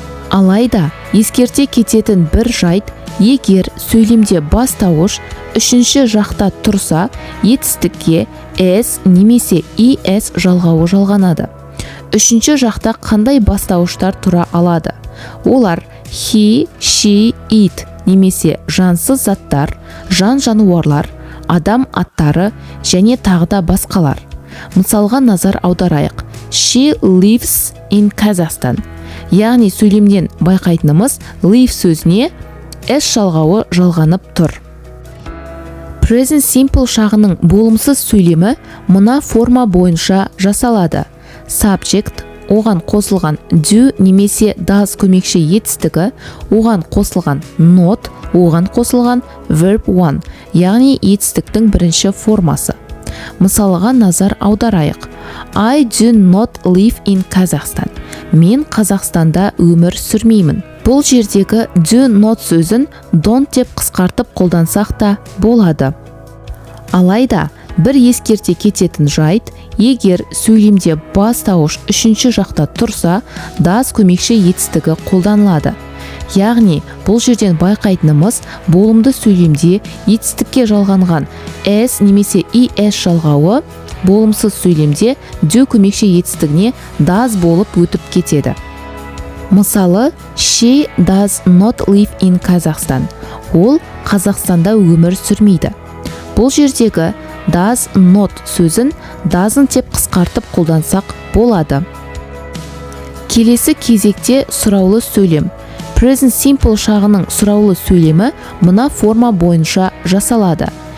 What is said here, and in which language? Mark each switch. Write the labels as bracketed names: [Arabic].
[Kazakh] Алайда ескерте кететін бір жайт: егер сөйлемде бастауыш үшінші жақта тұрса, етістікке s немесе es жалғауы жалғанады. Үшінші жақта қандай бастауыштар тұра алады? Олар he, she, it немесе жансыз заттар, жан-жануарлар, адам аттары және тағы да басқалар. Мысалға назар аударайық. [English] She lives in Kazakhstan. [Kazakh] Яғни сөйлемнен байқайтынымыз live сөзіне s жалғауы жалғанып тұр. Present simple шағының болымсыз сөйлемі мына форма бойынша жасалады. Subject, оған қосылған do немесе does көмекші етістігі, оған қосылған not, оған қосылған verb 1, яғни етістіктің бірінші формасы. Мысалыға назар аударайық. [English] I do not live in Kazakhstan. [Kazakh] Мен Қазақстанда өмір сүрмеймін. Бұл жердегі do not сөзін don't деп қысқартып қолдансақ та болады. Алайда бір ескерте кететін жайт: егер сөйлемде бастауыш үшінші жақта тұрса, does көмекші етістігі қолданылады. Яғни бұл жерден байқайтынымыз болымды сөйлемде етістікке жалғанған s немесе es жалғауы болымсыз сөйлемде do көмекші етістігіне does болып өтіп кетеді. [English] Мысалы, she does not live in Kazakhstan. [Kazakh] Ол Қазақстанда өмір сүрмейді. Бұл жердегі does not сөзін doesn't деп қысқартып қолдансақ болады. Келесі кезекте сұраулы сөйлем. Present simple шағының сұраулы сөйлемі мына форма бойынша жасалады.